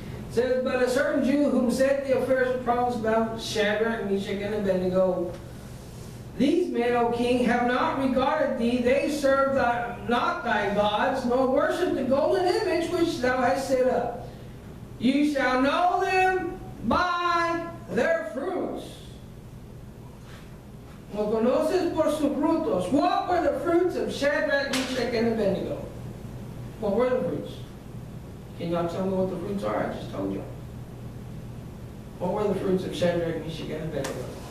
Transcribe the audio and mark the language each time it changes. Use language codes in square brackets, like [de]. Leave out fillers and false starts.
[en] It says, but a certain Jew whom said the affairs of prophets about Shadrach, Meshach, and Abednego, these men, O king, have not regarded thee. They serve not thy gods, nor worship the golden image which thou hast set up. You shall know them by their fruits. [es] Lo conoces por sus frutos. [en] What were the fruits of Shadrach, Meshach, and Abednego? What were the fruits? Can y'all tell me what the fruits are? I just told you. What were the fruits of Shadrach, Meshach, and Abednego?